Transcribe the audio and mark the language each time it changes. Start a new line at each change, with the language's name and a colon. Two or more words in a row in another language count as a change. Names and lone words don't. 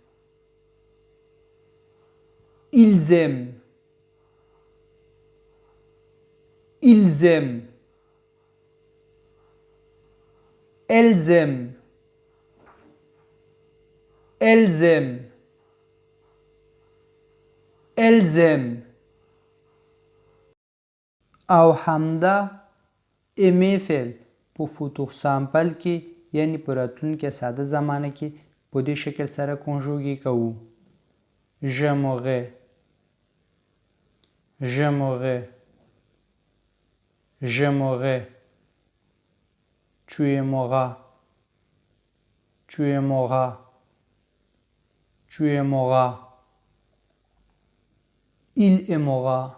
French: Elles aiment.
Pashto: او همدا ایمې فعل په
French: futur simple
Pashto: کې یعنی په راتلونکي ساده زمانه کې په دې شکل سره کنجوګي کوو.
French: j'aimerais tu aimeras il aimera